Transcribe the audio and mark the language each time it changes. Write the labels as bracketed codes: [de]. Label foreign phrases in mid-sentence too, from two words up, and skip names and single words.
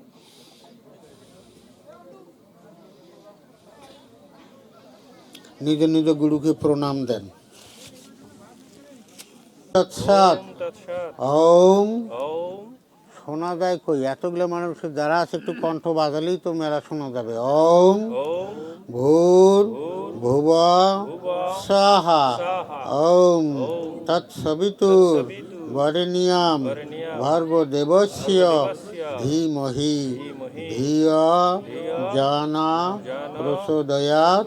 [bn] নিজ নিজ গুরুকে প্রণাম দেন। [sa] তৎসৎ। ওম। [bn] শোনা যায় কই, এতগুলো মানুষের যারা আছে একটু কণ্ঠ বাজালেই তো মেলা শোনা যাবে। [sa] ওম ভূর ভুবঃ স্বাহা ওম তৎসবিতুর বরেণ্যং ভর্গো দেবস্য ধীমহি ধিয়া জানা প্রচোদয়াৎ।